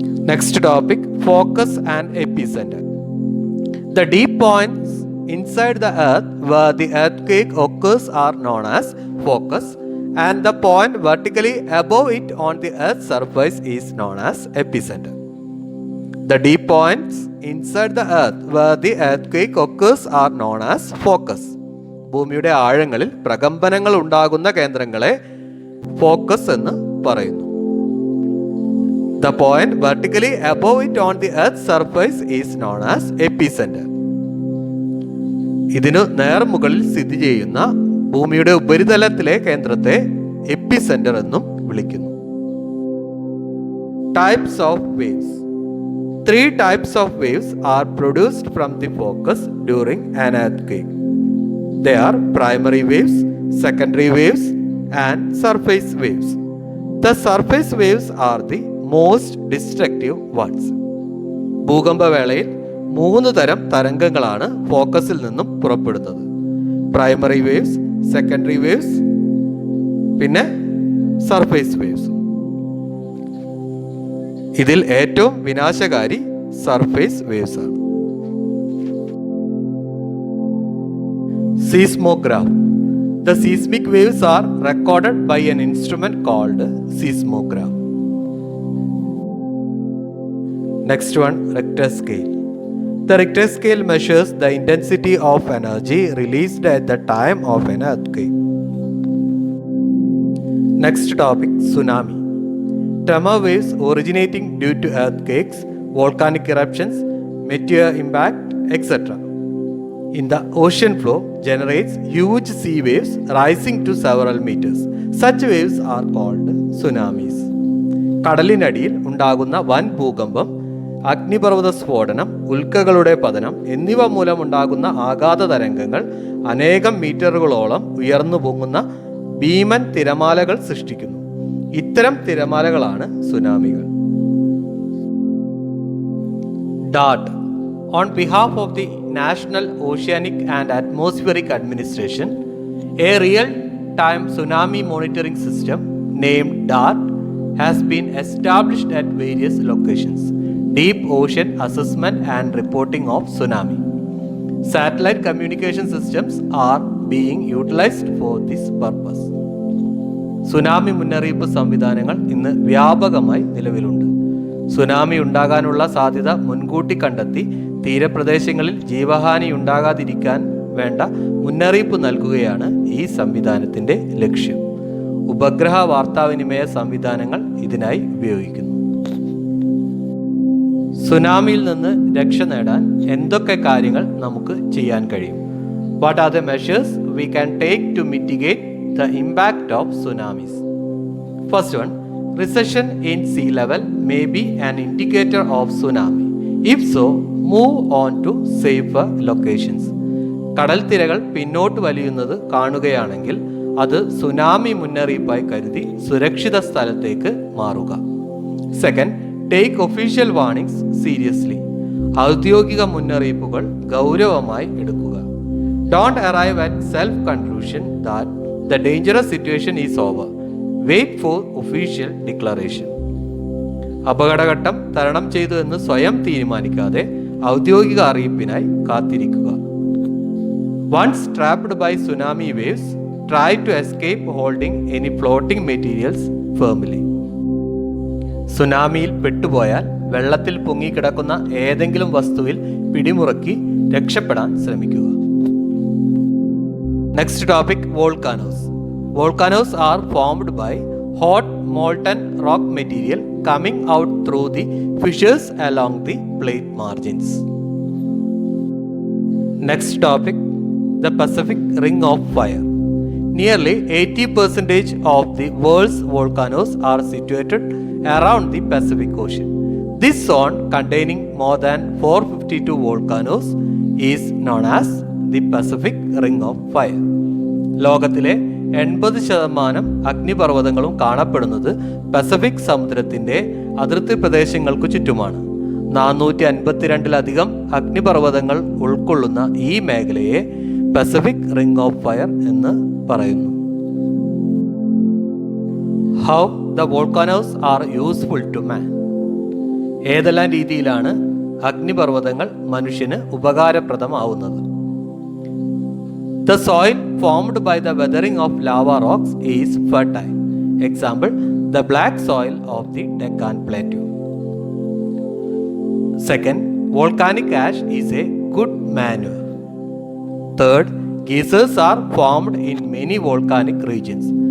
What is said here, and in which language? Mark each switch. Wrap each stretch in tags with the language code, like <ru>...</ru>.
<en>Next topic, focus and epicenter. The deep points inside the earth where the earthquake occurs are known as focus, and the point vertically above it on the earth's surface is known as epicenter. The deep points inside the earth where the earthquake occurs are known as focus.</en> <ml>ഭൂമിയുടെ ആഴങ്ങളിൽ പ്രകമ്പനങ്ങൾ ഉണ്ടാകുന്ന കേന്ദ്രങ്ങളെ focus എന്ന് പറയുന്നു.</ml> <en>The point vertically above it on the earth's surface is known as epicenter.</en> <ml>ഇതിനു നേർമുകളിൽ സ്ഥിതി ചെയ്യുന്ന ഭൂമിയുടെ ഉപരിതലത്തിലെ കേന്ദ്രത്തെ എപ്പിസെന്റർ എന്നും വിളിക്കുന്നു.</ml> <en>Types of waves. 3 types of waves are produced from the focus during an earthquake. They are primary waves, secondary waves, and surface waves. The surface waves are the most destructive ones.</en> <ml>ഭൂകമ്പവേളയിൽ 3 തരം തരംഗങ്ങളാണ് ഫോക്കസിൽ നിന്നും പുറപ്പെടുന്നത്. Primary waves, secondary waves, പിന്നെ surface waves. ഇതിൽ ഏറ്റവും വിനാശകാരി surface waves ആണ്.</ml> <en>Seismograph. The seismic waves are recorded by an instrument called seismograph. Next one, Richter scale. The Richter scale measures the intensity of energy released at the time of an earthquake. Next topic, tsunami. Tremor waves originating due to earthquakes, volcanic eruptions, meteor impact, etc. in the ocean floor generates huge sea waves rising to several meters. Such waves are called tsunamis.</en> <ml>കടലിനടിയിൽ ഉണ്ടാകുന്ന വൻ ഭൂകമ്പം, അഗ്നിപർവ്വത സ്ഫോടനം, ഉൽക്കകളുടെ പതനം എന്നിവ മൂലമുണ്ടാകുന്ന ആഘാത തരംഗങ്ങൾ അനേകം മീറ്ററുകളോളം ഉയർന്നു പൊങ്ങുന്ന ഭീമൻ തിരമാലകൾ സൃഷ്ടിക്കുന്നു. ഇത്തരം തിരമാലകളാണ് സുനാമികൾ.</ml> <en>DART. On behalf of the National Oceanic and Atmospheric Administration, a real-time tsunami monitoring system named DART has been established at various locations. Deep ocean assessment and reporting of tsunami. Satellite communication systems are being utilized for this purpose.</en> <ml>Tsunami മുന്നറിയിപ്പ് സംവിധാനങ്ങൾ ഇന്ന് വ്യാപകമായി നിലവിലുണ്ട്. Tsunami ഉണ്ടാകാനുള്ള സാധ്യത മുൻകൂട്ടി കണ്ടെത്തി തീരപ്രദേശങ്ങളിൽ ജീവഹാനി ഉണ്ടാകാതിരിക്കാൻ വേണ്ട മുന്നറിയിപ്പ് നൽകുകയാണ് ഈ സംവിധാനത്തിൻ്റെ ലക്ഷ്യം. ഉപഗ്രഹ വാർത്താവിനിമയ സംവിധാനങ്ങൾ ഇതിനായി ഉപയോഗിക്കുന്നു. സുനാമിയിൽ നിന്ന് രക്ഷ നേടാൻ എന്തൊക്കെ കാര്യങ്ങൾ നമുക്ക് ചെയ്യാൻ കഴിയും?</ml> <en>What are the measures we can take to mitigate the impact of tsunamis? First one, recession in sea level may be an indicator of tsunami. If so, move on to safer locations.</en> <ml>കടൽ തിരകൾ പിന്നോട്ട് വലിയുന്നത് കാണുകയാണെങ്കിൽ അത് tsunami മുന്നറിയിപ്പായി കരുതി സുരക്ഷിത സ്ഥലത്തേക്ക് മാറുക. Second,</ml> <en>Take official warnings seriously.</en> <ml>ഔദ്യോഗിക മുന്നറിയിപ്പുകൾ ഗൗരവമായി എടുക്കുക.</ml> <en>Don't arrive at self conclusion that the dangerous situation is over. Wait for official declaration.</en> <ml>അപകടഘട്ടം തരണം ചെയ്തു എന്ന് സ്വയം തീരുമാനിക്കാതെ ഔദ്യോഗിക അറിയിപ്പിനായി കാത്തിരിക്കുക.</ml> <en>Once trapped by tsunami waves, try to escape holding any floating materials firmly.</en> <ml>സുനാമിയിൽ പെട്ടുപോയാൽ വെള്ളത്തിൽ പൊങ്ങിക്കിടക്കുന്ന ഏതെങ്കിലും വസ്തുവിൽ പിടിമുറുക്കി രക്ഷപ്പെടാൻ ശ്രമിക്കുക.</ml> <en>Next topic, volcanoes. Volcanoes are formed by hot molten rock material coming out through the fissures along the plate margins. Next topic, the Pacific Ring of Fire. Nearly 80% of the world's volcanoes are situated around the Pacific Ocean. This zone, containing more than 452 volcanoes, is known as the Pacific Ring of Fire.</en> <ml>ലോകത്തിലെ 80% അഗ്നിപർവ്വതങ്ങളും കാണപ്പെടുന്നത് Pacific സമുദ്രത്തിൻ്റെ അതിർത്തി പ്രദേശങ്ങൾക്കു ചുറ്റുമാണ്. 452-ലധികം അഗ്നിപർവ്വതങ്ങൾ ഉൾക്കൊള്ളുന്ന ഈ മേഖലയെ Pacific ring of fire എന്ന് പറയുന്നു.</ml> <en>How the volcanoes are useful to man.</en> <ml>ഏതെല്ലാം രീതിയിലാണ് അഗ്നിപർവ്വതങ്ങൾ മനുഷ്യന് ഉപകാരപ്രദമാവുന്നത്?</ml> <en>The soil formed by the weathering of lava rocks is fertile. Example, the black soil of the Deccan Plateau. Second, volcanic ash is a good manure. Third, geysers are formed in many volcanic regions.</en>